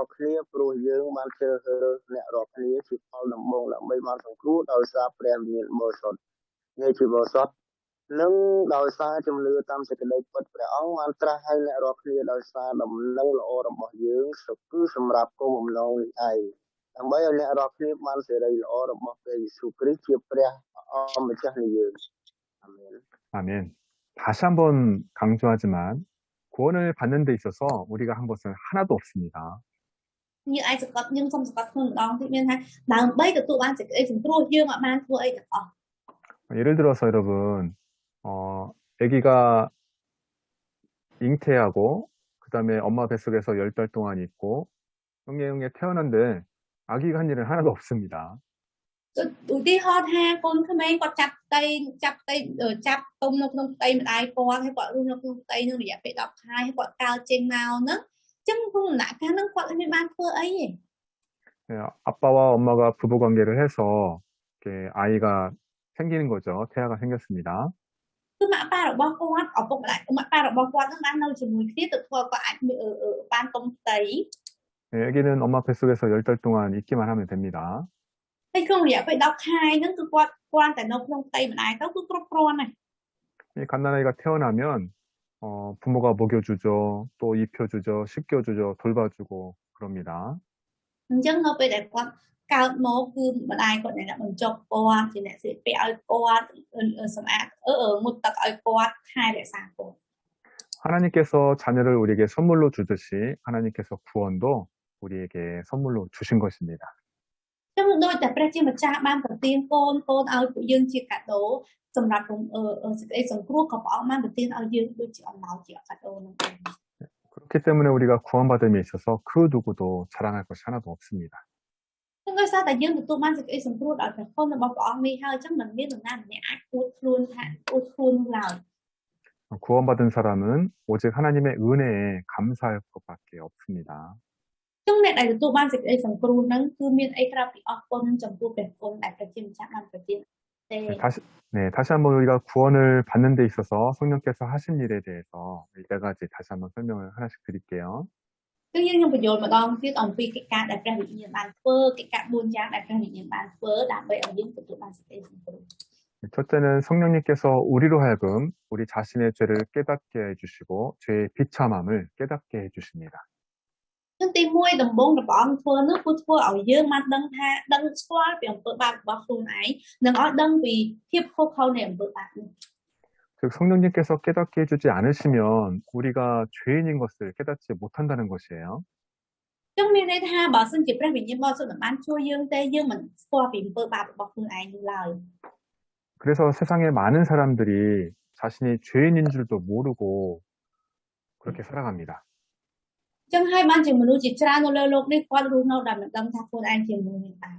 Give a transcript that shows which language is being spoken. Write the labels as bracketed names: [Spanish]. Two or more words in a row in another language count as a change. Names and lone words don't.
[Khmer] ល់គ្នាព្រោះយើងបានជ្រើសរើសអ្នករាល់គ្នាជាផលដំបូងដើម្បីបានសង្គ្រោះដោយសារព្រះវិញ្ញាណបរិសុទ្ធនៃជីវិតសុទ្ធនិងដោយសារជំនឿតាមសេចក្តីពិតព្រះអង្គបានត្រាស់ឲ្យអ្នករាល់គ្នាដោយសារដំណឹងល្អរបស់យើងគឺសម្រាប់គោលបំណងនេះឯងដើម្បីឲ្យអ្នករាល់គ្នាបានសេរីល្អរបស់ព្រះយេស៊ូវគ្រីស្ទជាព្រះអម្ចាស់នៃយើងអាមែន [Korean] 아멘. 다시 한번 강조하지만 구원을 받는 데 있어서 우리가 한 것은 하나도 없습니다. [Vietnamese] như ai [Khmer] សង្កត់យើងសូមសង្កត់ខ្លួនម្ដងទៀតមានថាដើម្បីទទួលបានសេចក្តីសង្គ្រោះយើងអាចបានធ្វើអីទាំងអស់ [Korean] 예를 들어서 여러분 아기가 잉태하고 그다음에 엄마 뱃속에서 10달 동안 있고 영예영예 태어난데 아기가 한 일은 하나도 없습니다. [Khmer] ឧទាហរណ៍ថាកូនក្មេងគាត់ចាប់ទុំនៅក្នុងផ្ទៃម្ដាយគាត់ហើយគាត់រស់នៅក្នុងផ្ទៃនឹងរយៈពេល10ខែហើយគាត់កើចេញមកហ្នឹងចឹងក្នុងដំណាក់កាលហ្នឹងគាត់មិនបានធ្វើអីទេ [Korean] 아빠와 엄마가 부부 관계를 해서 이렇게 아이가 생기는 거죠. 태아가 생겼습니다. [Khmer] គឺម៉ាក់ប៉ារបស់គាត់ឪពុកម្ដាយម៉ាក់ប៉ារបស់គាត់ហ្នឹងបាននៅជាមួយគ្នាទៅធ្វើគាត់អាចបានទុំផ្ទៃ [Korean] 아기는 엄마 뱃속에서 10달 동안 있기만 하면 됩니다. [Khmer] ហើយក្នុងរយៈពេល10ខែហ្នឹងគឺគាត់គ្រាន់តែនៅក្នុងផ្ទៃម្ដាយទៅគឺគ្រប់គ្រាន់ហើយ [Korean] 이 갓난아이가 태어나면 부모가 먹여주죠, 또 입혀주죠, 씻겨주죠, 돌봐주고 그럽니다. [Khmer] អញ្ចឹងនៅពេលដែលគាត់កើតមកគឺម្ដាយគាត់អ្នកបញ្ចុកគាត់ជាអ្នកស្លៀកពាក់ឲ្យគាត់សម្អាតងូតទឹកឲ្យគាត់ថែរក្សាគាត់ [Korean] 하나님께서 자녀를 우리에게 선물로 주듯이 하나님께서 구원도 우리에게 선물로 주신 것입니다. [Khmer] ចឹងដូចតែព្រះជាម្ចាស់បានប្រទានកូនឲ្យពួកយើងជាកាដូសម្រាប់សេចក្តីសង្គ្រោះក៏ព្រះអង្គបានប្រទានឲ្យយើងដូចជាអំណោយជាកាដូនោះឯង [Korean] 그렇기 때문에 우리가 구원받음에 있어서 그 누구도 자랑할 것이 하나도 없습니다. [Khmer] ចឹងដោយសារតែយើងទទួលបានសេចក្តីសង្គ្រោះដោយព្រះគុណរបស់ព្រះអង្គនេះហើយចឹងមិនមាននរណាម្នាក់អាចអួតខ្លួននោះឡើយ [Korean] 구원받은 사람은 오직 하나님의 은혜에 감사할 것밖에 없습니다. [Khmer] ចឹងអ្នកដែលទទួលបានសេចក្តីសង្គ្រោះហ្នឹងគឺមានអីក្រៅពីអរគុណចំពោះព្រះគុណដែលព្រះជាម្ចាស់បានប្រទានទេ [Korean] 다시 한번 우리가 구원을 받는 데 있어서 성령께서 하신 일에 대해서 네 가지 다시 한번 설명을 하나씩 드릴게요. [Khmer] គឺយើងខ្ញុំបញ្យល់ម្ដងទៀតអំពីកិច្ចការដែលព្រះវិញ្ញាណបានធ្វើកិច្ចការ4យ៉ាងដែលព្រះវិញ្ញាណបានធ្វើដើម្បីឲ្យយើងទទួលបានសេចក្តីសង្គ្រោះ [Korean] 첫째는 성령님께서 우리로 하여금 우리 자신의 죄를 깨닫게 해주시고 죄의 비참함을 깨닫게 해주십니다. [Khmer] ចឹងទី1ដំបូងរបស់អង្គធ្វើនោះគឺធ្វើឲ្យយើងបានដឹងថាដឹងស្គាល់ពីអំពើបាបរបស់ខ្លួនឯងនិងឲ្យដឹងពីភាពខុសខើនៃអំពើបាបនោះ [Korean] 즉 성령님께서 깨닫게 해주지 않으시면 우리가 죄인인 것을 깨닫지 못한다는 것이에요. [Khmer] ចឹងមានន័យថាបើសិនជាព្រះវិញ្ញាណបរិសុទ្ធមិនបានជួយយើងទេយើងមិនស្គាល់ពីអំពើបាបរបស់ខ្លួនឯងនោះឡើយ [Korean] 그래서 세상에 많은 사람들이 자신이 죄인인 줄도 모르고 그렇게 살아갑니다. [Khmer] ចឹងហើយបានជាមនុស្សជាច្រើននៅលើโลกនេះគាត់រស់នៅដោយមិនដឹងថាខ្លួនឯងជាមនុស្សមានបាប